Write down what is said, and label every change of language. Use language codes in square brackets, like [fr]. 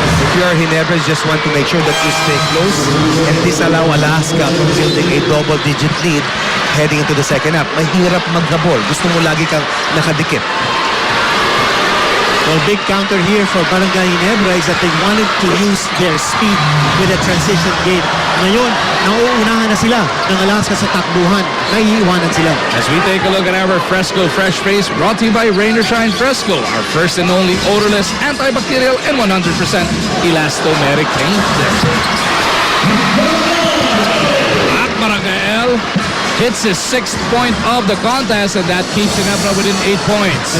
[en] If you are Ginebra, you just want to make sure that you stay close and disallow Alaska from building a double-digit lead heading into the second half. [tl] Mahirap maghabol. Gusto mo lagi kang nakadikit. [en] Well, big counter here for Barangay Ginebra is that they wanted to use their speed with a transition game. [tl] Ngayon, nauunahan na sila ng Alaska sa takbuhan. Naiiwanan sila. [en] As we take a look at our Fresco Fresh Face, brought to you by Rain or Shine Fresco, our first and only odorless, antibacterial, and 100% elastomeric paint. Maragael hits his 6th point of the contest, and that keeps Ginebra within 8 points.